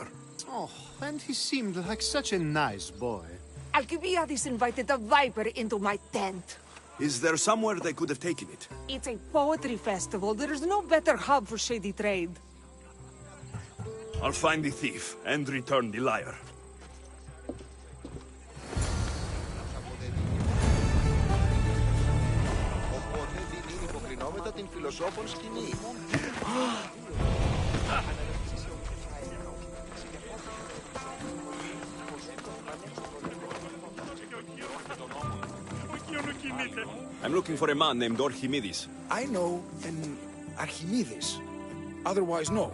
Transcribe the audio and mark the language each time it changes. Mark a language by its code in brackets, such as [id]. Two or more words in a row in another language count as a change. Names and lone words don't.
[en] Oh, and he seemed like such a nice boy. Alcibiades invited a viper into my tent. Is there somewhere they could have taken it? It's a poetry festival. There's no better hub for shady trade. I'll find the thief and return the lyre. [el] Την φιλοσόφων σκηνή. [en] I'm looking for a man named Orchimedes. I know an Archimedes. Otherwise, no.